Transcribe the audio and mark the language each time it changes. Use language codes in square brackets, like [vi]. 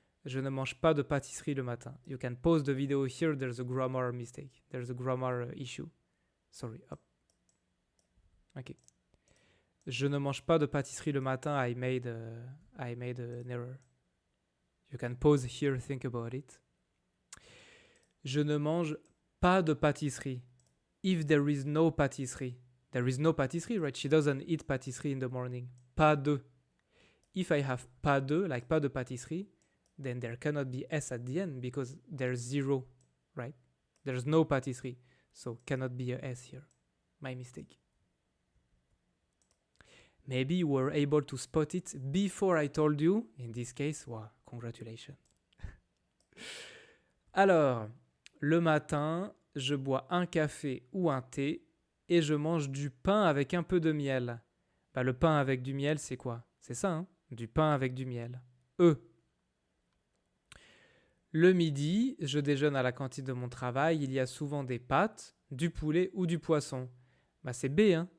[fr] Je ne mange pas de pâtisserie le matin. [en] You can pause the video here. There's a grammar mistake. There's a grammar issue. Sorry. Hop. Ok. [fr] Je ne mange pas de pâtisserie le matin. [en] I made an error. You can pause here. Think about it. [fr] Je ne mange pas de pâtisserie. [en] If there is no pâtisserie. There is no pâtisserie, right? She doesn't eat pâtisserie in the morning. Pas de. If I have pas de, like pas de pâtisserie, then there cannot be S at the end because there's zero, right? There's no pâtisserie, so cannot be a S here. My mistake. Maybe you were able to spot it before I told you. In this case, wow, congratulations. [fr] Alors, le matin, je bois un café ou un thé et je mange du pain avec un peu de miel. Bah, le pain avec du miel, c'est quoi? C'est ça, hein? Du pain avec du miel. Le midi, je déjeune à la cantine de mon travail. Il y a souvent des pâtes, du poulet ou du poisson. Bah, c'est B, hein?